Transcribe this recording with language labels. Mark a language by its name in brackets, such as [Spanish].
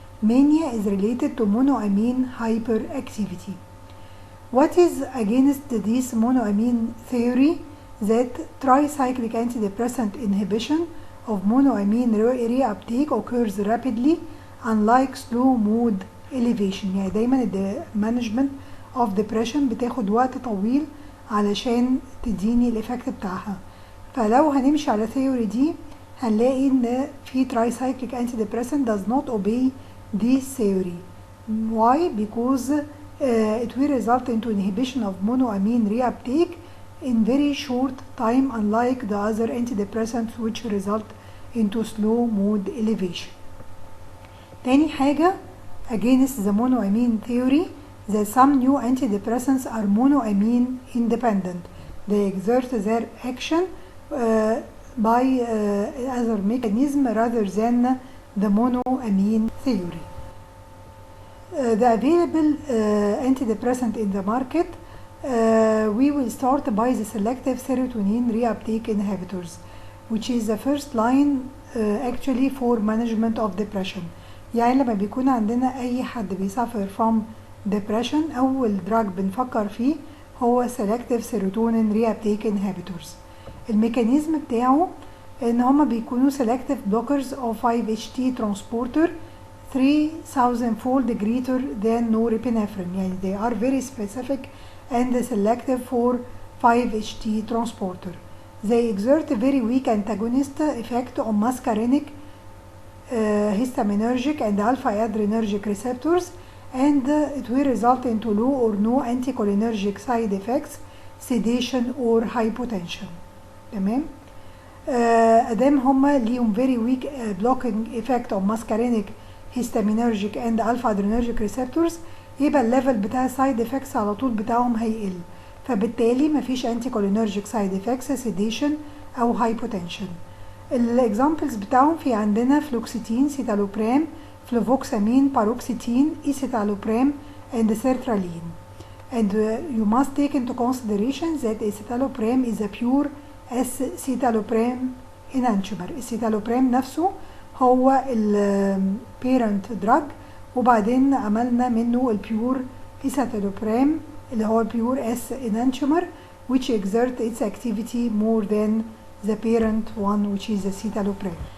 [English] Mania is related to monoamine hyperactivity. What is against this monoamine theory? That tricyclic antidepressant inhibition of monoamine reuptake occurs rapidly unlike slow mood elevation. [Arabic] يعني دايما [English] management of depression [Arabic] بتاخد وقت طويل علشان تديني الإفكت بتاعها. فلو هنمشي على الثيوري دي هنلاقي ان في [English] tricyclic antidepressant does not obey this theory. Why? Because it will result into inhibition of monoamine reuptake in very short time unlike the other antidepressants which result into slow mood elevation. [Arabic] تاني حاجة [English] against the monoamine theory that some new antidepressants are monoamine independent. They exert their action by other mechanism rather than the monoamine theory. The available antidepressant in the market we will start by the selective serotonin reuptake inhibitors, which is the first line actually for management of depression. [Arabic] يعني لما بيكون عندنا أي حد بيسافر [English] from depression [Arabic] أول دراج بنفكر فيه هو [English] selective serotonin reuptake inhibitors. [Arabic] الميكانيزم بتاعه إن هما بيكونوا [English] selective blockers of 5-HT transporter 3000-fold greater than norepinephrine. [Arabic] يعني [English] they are very specific and selective for 5-HT transporter. They exert a very weak antagonist effect on muscarinic, histaminergic and alpha-adrenergic receptors, and it will result into low or no anticholinergic side effects, sedation or hypotension. [Arabic] تمام؟ أدام هما ليهم [English] very weak blocking effect on muscarinic, histaminergic and alpha-adrenergic receptors [Arabic] يبقى الليفل بتاع السايد افكتس على طول بتاعهم هيقل، فبالتالي مفيش انتي كولينرجيك سايد افكتس سيديشن او هايبوتنشن. الاكزامبلز بتاعهم في عندنا فلوكسيتين، سيتالوبرام، فلوفوكسامين، باروكسيتين، ايسيتالوبرام [English] and sertraline. And you must take into consideration that escitalopram is a pure escitalopram enantiomer. [Arabic] السيتالوبرام نفسه هو البيرنت دراج وبعدين عملنا منه البيور ايسيتالوبرام اللي هو البيور اس انانتيومر [English] which exert its activity more than the parent one which is the citalopram.